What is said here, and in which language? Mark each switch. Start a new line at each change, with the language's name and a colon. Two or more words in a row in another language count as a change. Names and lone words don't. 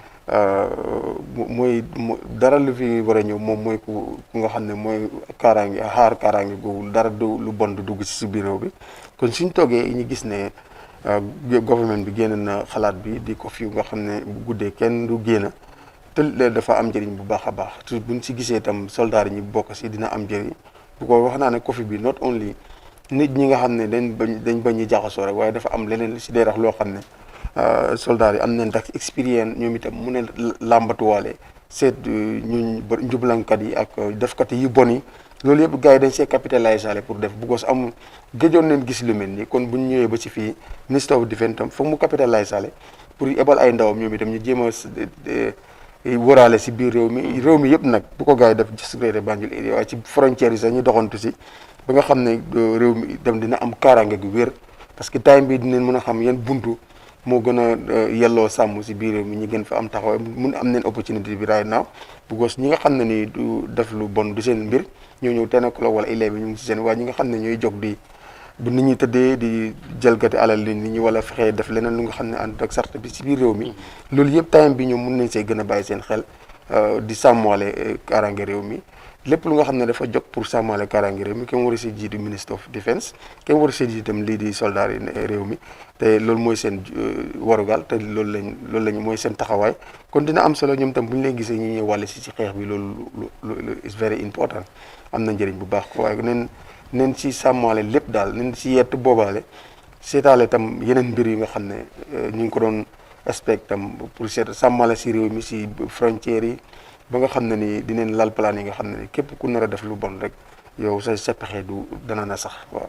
Wolof: mooy dara lu fi war a ñëw moom mooy ku nga xam ne mooy kaaraange xaar kaaraange googu dara lu bon du dugg si biir réew bi kon suñ toogee ñu gis ne gouvernement bi génn na xalaat bi di Kofi nga xam ne bu guddee kenn du génn te dafa am njëriñ bu baax a baax te buñ si gisee itam soldats yi ñu bokk si dina am njëriñ bu ko wax naa ne Kofi bi
English: not only
Wolof: nit ñi nga xam ne dañ bañ ñu jaxasoo rek waaye dafa am leneen si dee rax loo xam ne soldats yi am nañ dax expérience ñoom itam mu ne làmbatuwaale seet njublankat yi ak defkat yu bon yi loolu yëpp gars yi dañ see capitaliser pour def because am gëjoon nañ gis lu mel nii kon buñ ñëwee ba ci fii Ministre of Defence tam foog mu capitaliser pour ebal ay ndawam ñoom itam ñu jéem a wëraale si biir réew mi yëpp nag bu ko gars yi def just Greater Banjul area waaye ci frontières yi sax ñu doxantu si ba nga xam ne réew mi itam dina am kaaraange gu wér parce que time bi dinañ mën a xam yan buntu moo gën a yelloo sàmm si biir réew mi ñu gën fa am taxawaay mun am neen opportunité bi
English: right now
Wolof: because ñi nga xam ne ni du def lu bon du seen mbir ñëw 10 o'clock wala 11 bi ñu ngi si seen waaye ñi nga xam ne ñooy jóg di bu nit ñi tëddee di jalgati alal li nit ñi wala fexee def leneen lu nga xam ne ànd ak sart bi si biir réew mi loolu yëpp time bi ñoom mun nañ see gën a bàyyi seen xel di sàmmoole kaaraange réew mi lépp lu nga xam ne dafa jóg pour sàmmoole kaaraange réew mi kenn war a si jiitu Ministre of Defence kenn war a si jiitu itam lii di soldat yi réew mi te loolu mooy seen warugal te loolu lañ mooy seen taxawaay kon dina am solo ñoom tam bu ñu leen gisee ñu ñuy wàlle si xeex bi loolu
English: is very important
Wolof: am na njëriñ bu baax ko waaye neen si sàmmaale lépp daal neen si yett boobaale seetaale tam yeneen mbir yu nga xam ne ñu ngi ko doon expect tam pour seet sàmmaale si réew mi si frontières yi ba nga xam ne ni dinañ lal plan yi nga xam ne ni képp ku nar a def lu bon rek yow sa pexe du dana na sax waaw.